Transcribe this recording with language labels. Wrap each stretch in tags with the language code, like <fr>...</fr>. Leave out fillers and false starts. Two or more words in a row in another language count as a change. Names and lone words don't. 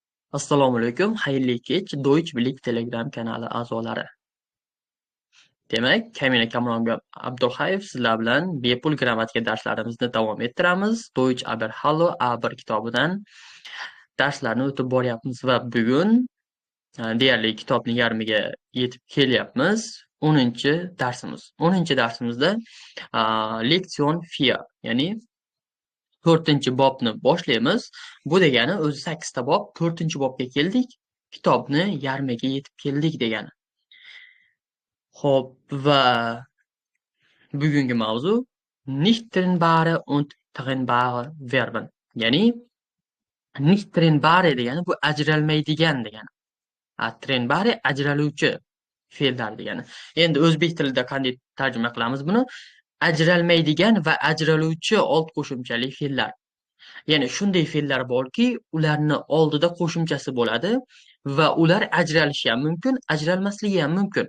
<uz>Assalomu alaykum, xayrli kech, Deutsch Billik Telegram kanali a'zolari. Demak, Kamina Kamron Abdulhayev sizlar bilan bepul grammatika darslarimizni davom ettiramiz. Deutsch aber Hallo A1 kitobidan darslarni o'tib boryapmiz va bugun deyarli kitobning yarmiga yetib kelyapmiz. 10-darsimiz. 10-darsimizda leksion 4, ya'ni 4-bobni boshlaymiz. Bu degani o'zi 8ta bob, 4-bobga keldik. Kitobni yarmiga yetib keldik degani. Xo'p, va bugungi mavzu</uz> <de>nicht trennbare und trennbare Verben.</de> <uz>Ya'ni</uz> <de>nicht trennbare</de> <uz>degani bu ajralmaydigan degani. Trennbare ajraluvchi fe'llar degani. Endi o'zbek tilida qanday tarjima qilamiz buni? Ajralmaydigan va ajraluvchi old qo'shimchali fe'llar. Ya'ni shunday fe'llar borki, ularni oldida qo'shimchasi bo'ladi va ular ajralishi ham mumkin, ajralmasligi ham mumkin.</uz>